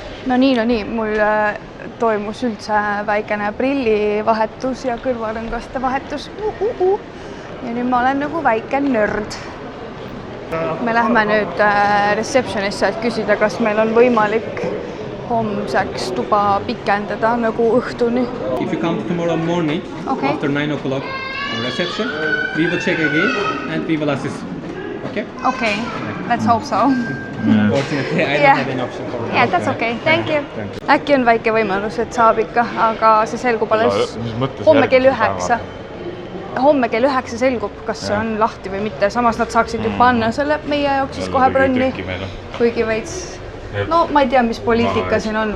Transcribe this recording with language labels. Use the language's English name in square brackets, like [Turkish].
[Estonian] No nii, mul toimus üldse väikene prillivahetus ja kõrvarõngaste vahetus. Ja nüüd ma olen nagu väike nörd. Me lähme nüüd receptionisse, et küsida, kas meil on võimalik homseks tuba pikendada nagu õhtuni. [English] If you come tomorrow morning after 9 o'clock reception, we will check again and we will assist. Okay? Okay, let's hope so. Unfortunately, I don't have any option for that. Yeah, that's okay. Thank you. [Estonian] Äkki on väike võimalus, et saab ikka, aga see selgub alles homme kell 9. Homme kell 9 selgub, kas see on lahti või mitte. Samas nad saaksid ju panna selle meie jaoks siis kohe bronni. Kuigi veits... No ma ei tea, mis poliitika siin on.